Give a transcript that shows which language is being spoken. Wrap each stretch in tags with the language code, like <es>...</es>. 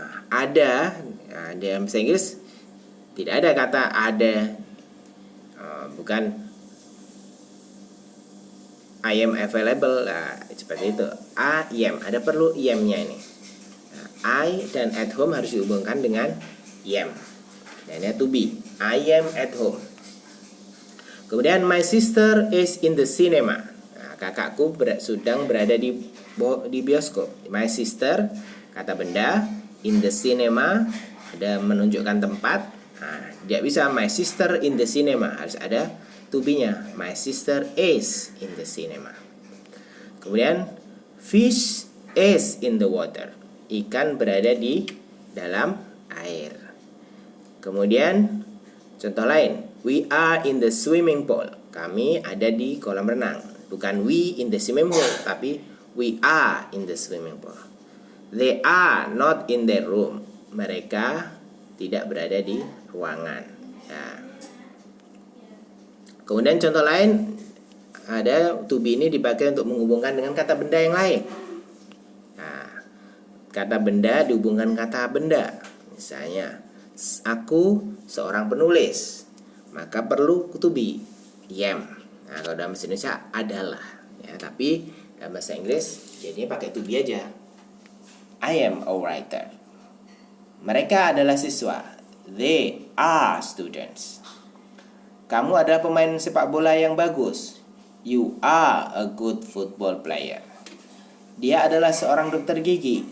<id>Ada, dalam bahasa Inggris tidak ada kata ada, bukan</id> <en>I am available.</en> <id>Nah, seperti itu.</id> <en>I am,</en> <id>ada perlu am-nya ini. Nah, I dan at home harus dihubungkan dengan am. Dan ini</id> <en>to be. I am at home. Kemudian my sister is in the cinema.</en> <id>Nah, kakakku sedang berada di bioskop.</id> <en>My sister,</en> <id>kata benda,</id> <en>in the cinema,</en> <id>ada menunjukkan tempat. Nah, tidak bisa</id> <en>my sister in the cinema,</en> <id>harus ada to be-nya.</id> <en>My sister is in the cinema. Kemudian fish is in the water.</en> <id>Ikan berada di dalam air. Kemudian contoh lain,</id> <en>we are in the swimming pool.</en> <id>Kami ada di kolam renang. Bukan</id> <en>we in the swimming pool,</en> <id>tapi</id> <en>we are in the swimming pool. They are not in their room.</en> <id>Mereka tidak berada di ruangan. Nah. Kemudian contoh lain, ada to be ini dipakai untuk menghubungkan dengan kata benda yang lain. Nah, kata benda dihubungkan kata benda. Misalnya, aku seorang penulis, maka perlu to be, am. Nah, kalau dalam bahasa Indonesia adalah, ya, tapi dalam bahasa Inggris jadinya pakai to be aja.</id> <en>I am a writer.</en> <id>Mereka adalah siswa.</id> <en>They are students.</en> <id>Kamu adalah pemain sepak bola yang bagus.</id> <en>You are a good football player.</en> <id>Dia adalah seorang dokter gigi.</id>